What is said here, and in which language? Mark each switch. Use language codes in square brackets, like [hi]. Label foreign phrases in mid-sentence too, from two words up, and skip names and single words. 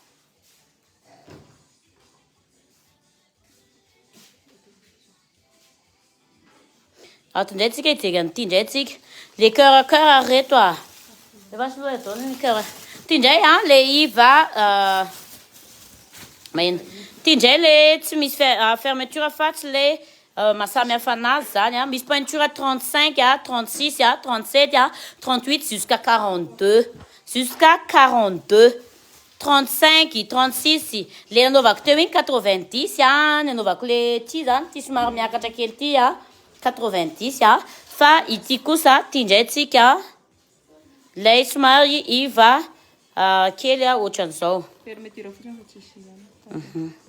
[mg] Ato indray tsika hijery an'ity indray tsika. Le cœur reto a. Efa sy loha zao ny cœur. Ty indray a le iva maina. Ty indray le tsy misy fermeture fa tsy le mahasamy hafa anazy zany a. Misy peinture 35 a, 36 a, 37 a, 38 [fr] jusqu'à 42. Jusqu'à 42. 35, 36. [mg] Le nanaovako teo iny 90 a. Nanaovako le ty zany. Ty somary miakatra kely ty a. 90 a. Fa ity kosa ty indray tsika. Lay somary iva kely a ohatran'izao. Fermeture fotsiny fa tsisy zany.